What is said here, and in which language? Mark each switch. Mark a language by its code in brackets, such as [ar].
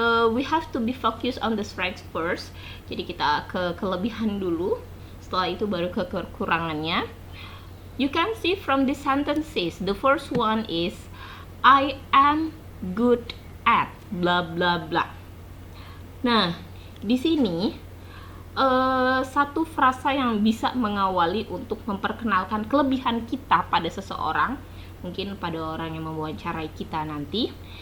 [en] We have to be focused on the strengths first. [id] Jadi kita ke kelebihan dulu, setelah itu baru ke kekurangannya. [en] You can see from the sentences. The first one is I am good at blah blah blah. [id] Nah, di sini satu frasa yang bisa mengawali untuk memperkenalkan kelebihan kita pada seseorang, mungkin pada orang yang mewawancarai kita nanti.